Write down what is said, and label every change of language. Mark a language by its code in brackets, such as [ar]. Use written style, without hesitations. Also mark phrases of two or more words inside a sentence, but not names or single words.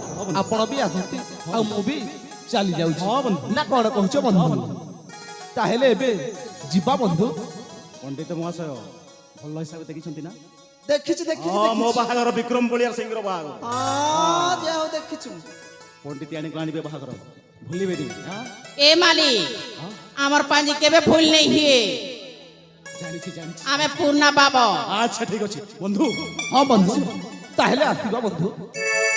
[or] ଆପଣ ବି ଆସନ୍ତି ଆଉ ମୁଁ ବି ଚାଲି ଯାଉଛି ନା କଣ କହୁଛ ବନ୍ଧୁ? ତାହେଲେ ଏବେ ଯିବା ବନ୍ଧୁ। ପଣ୍ଡିତ ମହାଶୟ ଭଲ ହିସାବରେ ଦେଖିଛନ୍ତି ନା? ଦେଖିଛି ଦେଖିଛି ହଁ ମୋ ଦେଖିଛି। ବାହାଘର ବିକ୍ରମ ବଳିଆର ସିଂର ବାହାଘର। ହଁ ଯା ହଉ ଦେଖିଛୁ। ପଣ୍ଡିତ ଆଣିକି ଆଣିବେ ବାହାଘର ଭୁଲିବେନି। ଏ ମାଲିକ ଆମର ପାଞ୍ଜି କେବେ ଭୁଲ ନେଇ ହିଏ ଜାଣିଛି ଜାଣିଛି। ଆମି ପୂର୍ଣ୍ଣା ପାବ। ଆଚ୍ଛା ଠିକ ଅଛି ବନ୍ଧୁ। ହଁ ବନ୍ଧୁ ତାହେଲେ ଆସିବା ବନ୍ଧୁ।